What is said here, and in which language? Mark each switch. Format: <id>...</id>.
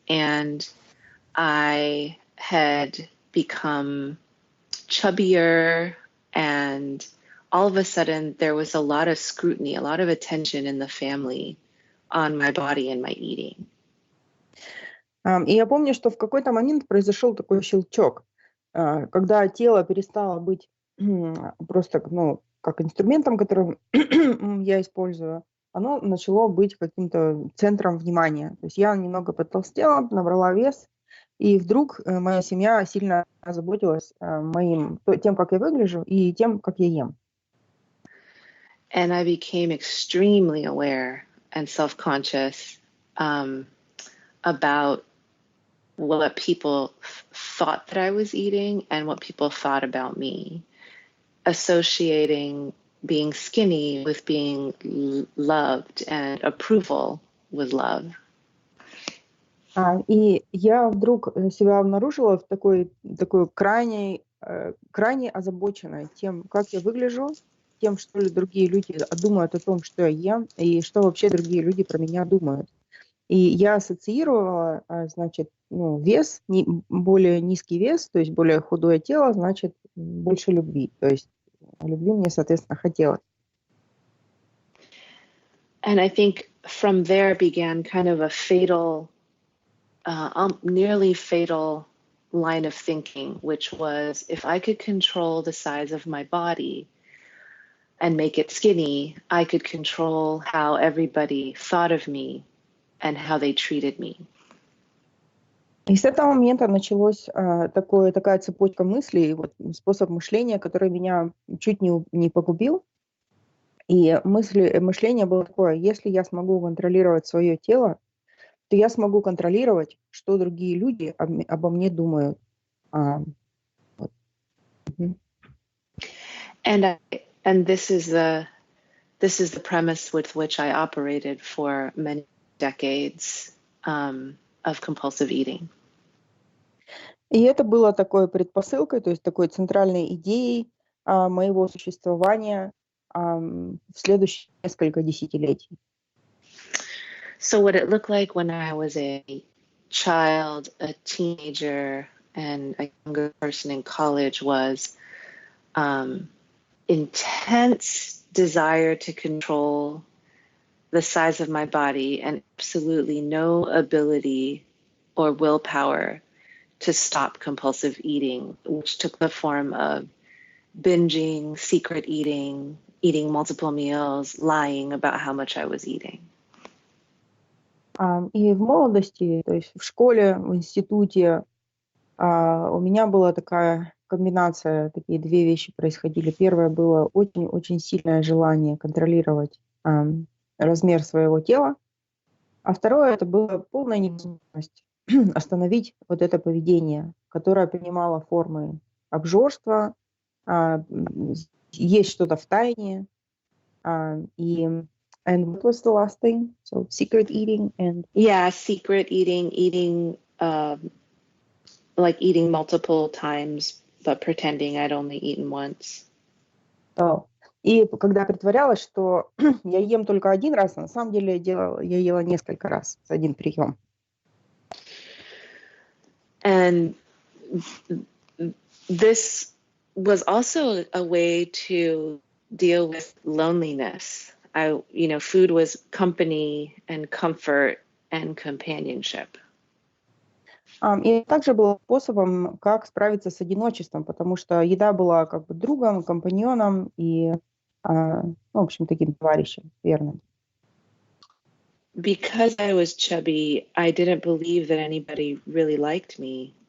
<en>And I had become chubbier, and all of a sudden there was a lot of scrutiny, a lot of attention in the family on my body and my eating.</en> <ru>И я помню, что в какой-то момент произошел такой щелчок, когда тело перестало быть просто как инструментом, которым я использую, оно начало быть каким-то центром внимания. То есть я немного потолстела, набрала вес, и вдруг моя семья сильно озаботилась тем, как я выгляжу, и тем, как я ем.</ru> <en>And I became extremely aware and self-conscious about what people thought that I was eating and what people thought about me, associating being skinny with being loved and approval with love.</en> <ru>И я вдруг себя обнаружила в такой крайне озабоченной тем, как я выгляжу, тем, что ли другие люди думают о том, что я ем, и что вообще другие люди про меня думают. И я ассоциировала, значит, вес, более низкий вес, то есть более худое тело, значит, больше любви. То есть любви мне, соответственно, хотелось.</ru> <en>And I think from there began kind of a fatal nearly fatal line of thinking, which was if I could control the size of my body and make it skinny, I could control how everybody thought of me and how they treated me.</en> <ru>И с этого момента началась такая цепочка мыслей, вот, способ мышления, который меня чуть не погубил. И мышление было такое: если я смогу контролировать свое тело, то я смогу контролировать, что другие люди обо мне думают. Вот.</ru> <en>And this is the premise with which I operated for many decades of compulsive eating.</en> <ru>И это было такой предпосылкой, то есть такой центральной идеей моего существования в следующие несколько десятилетий.</ru> <en>So what it looked like when I was a child, a teenager, and a younger person in college was intense desire to control the size of my body and absolutely no ability or willpower to stop compulsive eating, which took the form of binging, secret eating, eating multiple meals, lying about how much I was eating.</en> <ru>И в молодости, то есть в школе, в институте, у меня была такая комбинация, такие две вещи происходили. Первое было очень-очень сильное желание контролировать размер своего тела, а второе — это была полная невозможность остановить вот это поведение, которое принимало формы обжорства, есть что-то в тайне.</ru> <en>And what was the last thing? So secret eating and... Yeah, secret eating, like eating multiple times, but pretending I'd only eaten once.</en> <ru>И когда притворялась, что я ем только один раз, на самом деле я ела несколько раз за один прием.</ru> <en>And this was also a way to deal with loneliness. Food was company and comfort and companionship.</en> <ru>И также было способом, как справиться с одиночеством, потому что еда была как бы другом, компаньоном и, в общем, таким товарищем, верным.</ru> <en>Because I was chubby, I didn't believe that anybody really liked me.</en>